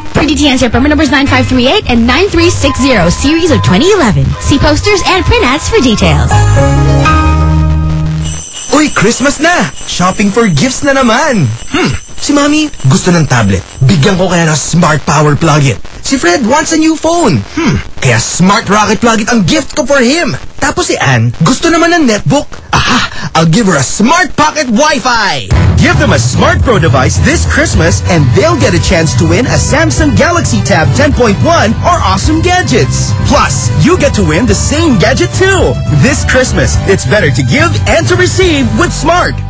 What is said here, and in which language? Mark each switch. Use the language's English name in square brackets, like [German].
[English] Print DTNs here, permit numbers 9538 and 9360, series of 2011. See posters and print ads for details. [Filipino] Uy, Christmas na! [English] Shopping for gifts [Filipino] na naman! Si Mami, gusto ng tablet. Bigyan ko kaya ng Smart Power Plug-It. [English] Si Fred wants a new phone. [Filipino] Kaya Smart Rocket Plug-It ang gift ko [English] for him. [Filipino] Tapos si Ann, gusto naman ng netbook. Aha! [English] I'll give her a Smart Pocket Wi-Fi! Give them a Smart Pro device this Christmas and they'll get a chance to win a Samsung Galaxy Tab 10.1 or awesome gadgets. Plus, you get to win the same gadget too. This Christmas, it's better to give and to receive with Smart.